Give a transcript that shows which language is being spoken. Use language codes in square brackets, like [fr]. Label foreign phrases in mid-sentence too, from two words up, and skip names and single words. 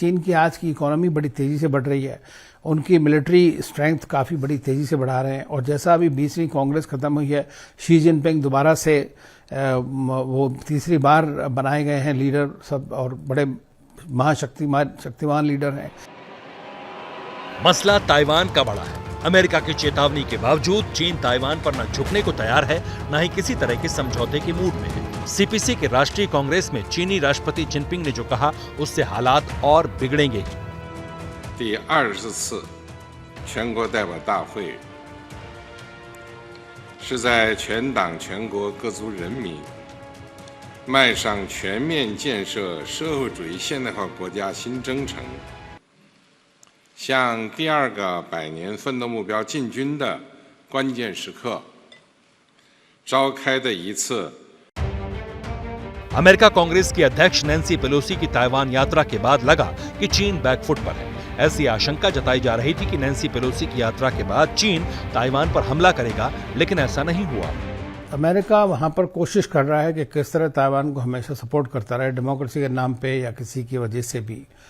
[hi] चीन की आज की इकोनॉमी बड़ी तेजी से बढ़ रही है, उनकी [en] military strength [hi] काफ़ी बड़ी तेजी से बढ़ा रहे हैं, और जैसा अभी 20वीं कांग्रेस खत्म हुई है, शी जिनपिंग दोबारा से वो तीसरी बार बनाए गए हैं लीडर सब, और बड़े शक्तिमान लीडर हैं। मसला ताइवान का बड़ा है। अमेरिका की चेतावनी के बावजूद चीन ताइवान पर न झुकने को तैयार है, न ही किसी तरह के समझौते के मूड में है। सीपीसी के राष्ट्रीय कांग्रेस में चीनी राष्ट्रपति जिनपिंग ने जो कहा, उससे हालात और बिगड़ेंगे। [zh] 第20次全国代表大会是在全党全国各族人民迈上全面建设社会主义现代化国家新征程，向第二个100年奋斗目标进军的关键时刻，召开的一次 [hi] अमेरिका कांग्रेस की अध्यक्ष नैन्सी पेलोसी की ताइवान यात्रा के बाद लगा कि चीन बैकफुट पर है। ऐसी आशंका जताई जा रही थी कि नैन्सी पेलोसी की यात्रा के बाद चीन ताइवान पर हमला करेगा, लेकिन ऐसा नहीं हुआ। अमेरिका वहां पर कोशिश कर रहा है कि किस तरह ताइवान को हमेशा सपोर्ट करता रहे, डेमोक्रेसी के नाम पे या किसी की वजह से भी।